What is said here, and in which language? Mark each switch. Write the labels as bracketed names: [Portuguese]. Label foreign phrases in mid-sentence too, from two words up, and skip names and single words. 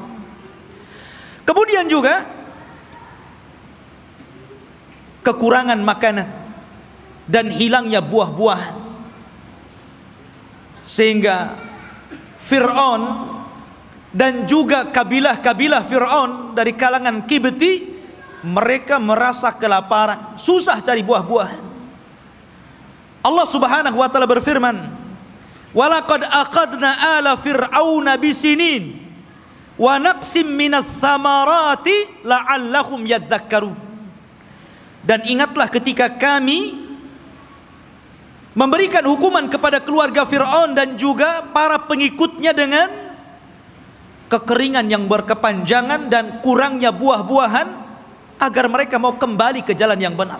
[Indonesian] Kemudian juga kekurangan makanan dan hilangnya buah-buahan, sehingga Firaun dan juga kabilah-kabilah Firaun dari kalangan Kibti, mereka merasa kelaparan, susah cari buah-buahan. Allah [Arabic] سبحانه وتعالى [Indonesian] berfirman, [Arabic] "ولقد أخذنا آل فرعون بالسنين ونقص من الثمرات لعلهم يذكرون." [Indonesian] Dan ingatlah ketika kami memberikan hukuman kepada keluarga Fir'aun dan juga para pengikutnya dengan kekeringan yang berkepanjangan dan kurangnya buah-buahan, agar mereka mau kembali ke jalan yang benar.